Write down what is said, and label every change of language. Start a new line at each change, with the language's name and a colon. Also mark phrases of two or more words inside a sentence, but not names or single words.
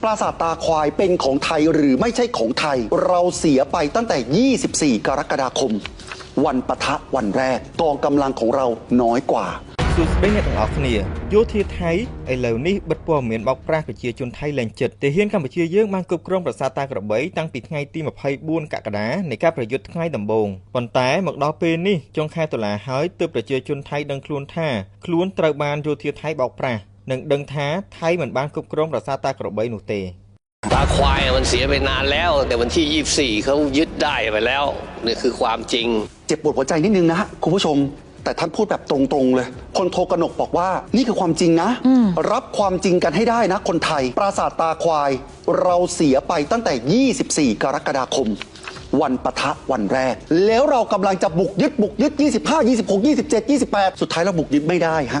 Thai: ปราสาทตาควายเป็นของไทยหรือไม่ใช่ของไทยเราเสียไปตั้งแต่ 24 กรกฎาคมวันปะทะวันแรกกองกำลังของเราน้อยกว่า
Khmer: សួស្តីអ្នកទាំងអស់គ្នាយោធាថៃឥឡូវនេះបិទព័ត៌មានបោកប្រាស់ប្រជាជនថៃលែងចិត្តទាហានកម្ពុជាយើងបានគ្រប់គ្រងប្រាសាទតាក្របីតាំងពីថ្ងៃទី24 កក្កដានៃការប្រយុទ្ធថ្ងៃដំបូងប៉ុន្តែមកដល់ពេលនេះចុងខែតុលាហើយទើបប្រជាជនថៃដឹងខ្លួនថាខ្លួនត្រូវបានយោធាថៃបោកប្រាស់និងដឹងថាថៃមិនបានគ្រប់គ្រងប្រាសាទតាក្របីនោះទេ
Thai: ตาควายมันเสียไปนานแล้วแต่วันที่ 24เขายึดได้ไปแล้วนี่คือความจริง เจ็บปวดหัวใจนิดนึงนะคุณผู้ชมแต่ท่านพูดแบบตรงๆเลยพลโทกนกบอกว่านี่คือความจริงนะรับความจริงกันให้ได้นะคนไทยปราสาทตาควายเราเสียไปตั้งแต่ 24 กรกฎาคมวันปะทะวันแรกแล้วเรากำลังจะบุกยึด25 26 27 28สุดท้ายเราบุกยึดไม่ได้ฮะ